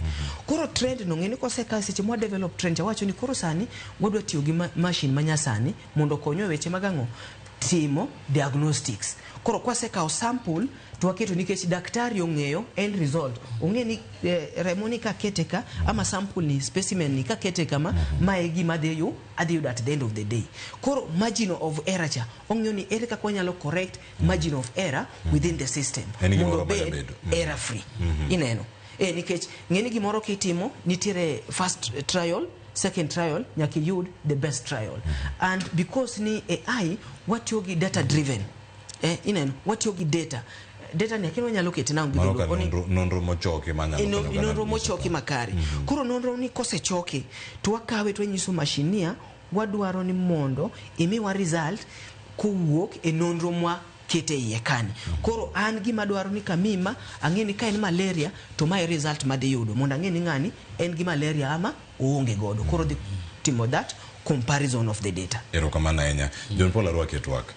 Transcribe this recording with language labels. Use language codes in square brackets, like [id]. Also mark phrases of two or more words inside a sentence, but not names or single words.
[luo] Koro trend no ng'eni koseka seche mwa [en] develop trend [luo] cha wacho ni koro sani wadwa tiyo gi machine manyasani mondo konyo weche magang'o timo diagnostics. Koro kwaseka sample to waketo nikech daktari ong'eyo [en] end result, [luo] ong'e ni remo ni ka kete ka ama sample ni specimen ni ka kete kama mae gima adhi yudo [en] at the end of the day. [luo] Koro [en] margin of error [luo] cha ong'eyo ni ere kaka wanyalo correct [en] margin of error within the system [luo] mondo bed [en] error free. [luo] Ineno nikech ng'eni gimoro kitimo nitiere [en] first trial, second trial, [luo] nyaki yud [en] the best trial. And because [luo] ni AI watiyo gi [en] data driven, [luo] watiyo gi data ni akino nyalo kete na nonro mochoke nonro mochoke makare. Kuro nonro ni kose choke to wakawe to nyiso mashinia wadwaro ni mondo imiwa result kuwuok e nonro mwa kete iye kani. Koro an gima dwaro ni kamima ang'eni ka en malaria to [en] my result [luo] madhi yudo mondo ang'eni ng'ani en gi malaria ama oonge godo. Koro timo [en] that comparison of the data. [luo] Erokamano ahinya. John Paul arwaki e twak.